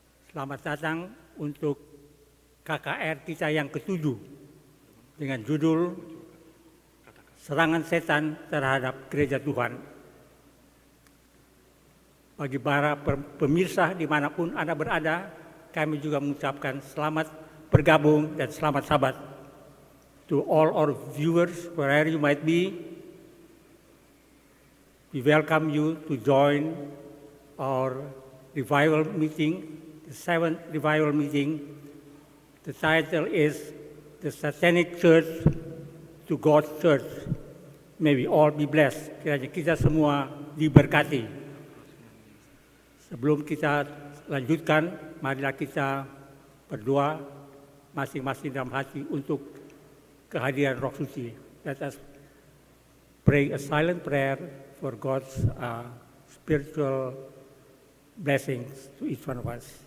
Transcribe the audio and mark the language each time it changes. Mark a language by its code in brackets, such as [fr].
[id] Selamat datang untuk KKR kita yang ke-7 dengan judul Serangan Setan Terhadap Gereja Tuhan. Bagi para pemirsa dimanapun Anda berada, kami juga mengucapkan selamat bergabung dan selamat sahabat. [en] To all our viewers, wherever you might be, we welcome you to join our revival meeting, the 7th revival meeting. The title is The Satanic Church to God's Church. May we all be blessed. [id] Kiranya kita semua diberkati. Sebelum kita lanjutkan, marilah kita berdoa masing-masing dalam hati untuk kehadiran Roh Suci. [en] Let us pray a silent prayer for God's spiritual blessings to each one of us.